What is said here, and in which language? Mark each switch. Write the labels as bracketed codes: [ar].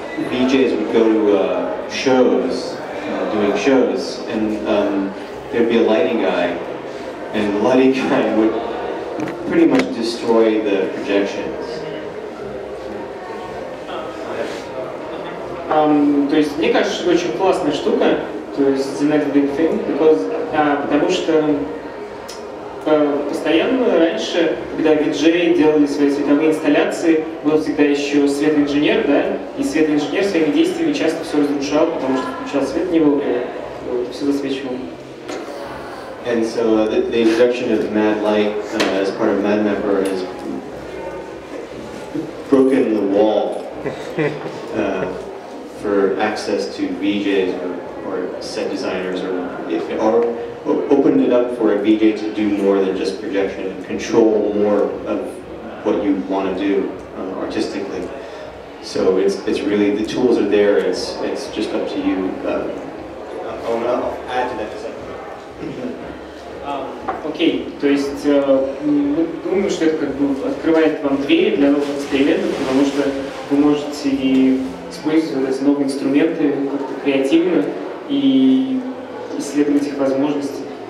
[en] DJs would go to shows, doing shows, and there'd be a lighting guy, and the lighting guy would pretty much destroy the projections. [ru] То есть мне кажется, что это очень классная штука, то есть [en] the next big thing, [ru] потому что постоянно раньше, когда виджеи делали свои световые инсталляции, был всегда еще светоинженер, да, и светоинженер своими действиями часто все разрушал, потому что включал свет не вовремя, вот, все засвечивал. [en] And so the introduction of MadLight as part of MadMapper has broken the wall for access to VJs or set designers, or opened it up for a VJ to do more than just projection and control more of what you want to do artistically. So it's really, the tools are there, it's just up to you. I'll add to that in a second. [ru] Окей, то есть мы думаем, что это как бы открывает вам двери для новых экспериментов, потому что вы можете и использовать эти новые инструменты как-то креативно и исследовать их возможности.